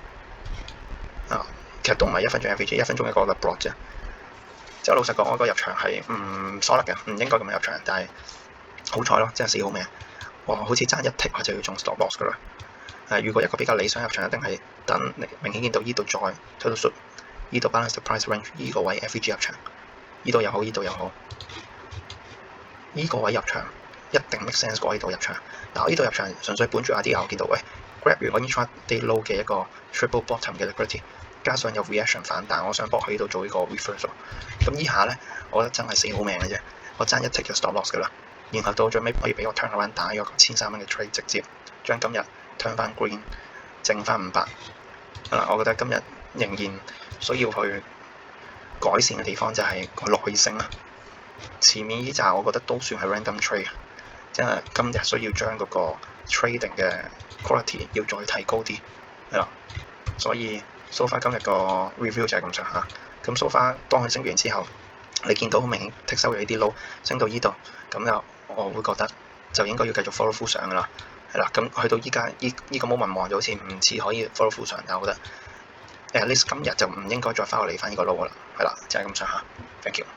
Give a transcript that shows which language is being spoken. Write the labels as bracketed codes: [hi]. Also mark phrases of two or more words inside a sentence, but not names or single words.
[yue] 其實都唔係1分鐘 FVG， 1分鐘一個 block 啫。即係老實講，我個入場係唔疏忽嘅，唔應該咁樣入場，但係好彩咯，真係死好命。我好似爭一 tick 我就要中 [en] stop loss [yue] 噶啦。如果一個比較理想入場，一定係等你明顯見到呢度再推到出呢度 [en] balance the price range [yue] 呢個位 FVG 入場，呢度又好，呢度又好，呢個位入場一定 [en] make sense [yue] 過呢度入場。嗱，我呢度入場純粹本住idea，我見到喂 grab 完我 [en] intraday low [yue] 嘅一個 [en] triple bottom [yue] 嘅 liquidity， 加上有 reaction 反彈，我想搏喺呢度做呢個 reversal。咁呢下咧，我覺得真係死好命嘅啫，我爭一 tick 就 [en] stop loss [yue] 噶啦。然後到最尾可以俾我 [en] turn around [yue] 打咗個1300蚊嘅 trade， 直接將今日 turn 翻 green， 剩翻500。我覺得今日仍然需要去改善嘅地方就係個耐性啦。前面呢紮我覺得都算係 [en] random trade， [yue] 即係今日需要將嗰個 trading 嘅 quality 要再提高啲，係啦。所以 [en] so far [yue] 今日個 review 就係咁上下。咁 [en] so far [yue] 當佢升完之後，你見到好明顯剔收咗呢啲 low， 升到呢度，咁就我會覺得就應該要繼續 [en] follow through [yue] 上噶啦，係啦。咁去到依家呢個 moment 望就好似唔似可以 [en] follow through [yue] 上，但我覺得 [en] at least [yue] 今日就唔應該再翻落嚟翻呢個 low 噶啦，係啦，就係咁上下。 [en] Thank you。